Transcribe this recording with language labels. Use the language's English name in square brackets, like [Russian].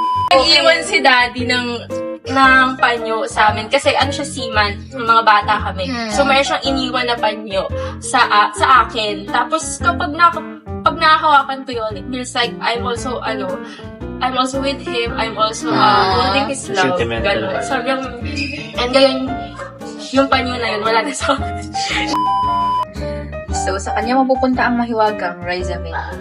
[Filipino] Nag-iwan si daddy ng panyo sa amin. Kasi ano siya, seaman, ng mga bata kami. So, meron siyang iniwan na panyo sa akin. Tapos, kapag nakahawakan ko yun, [English] it feels like I'm also with him, I'm also holding his love. Sentimental. [Filipino] Ganun. Sobrang, and ngayon, yung panyo na yun, wala na sa akin. So, sa kanya mapupunta ang mahiwagang Riza May.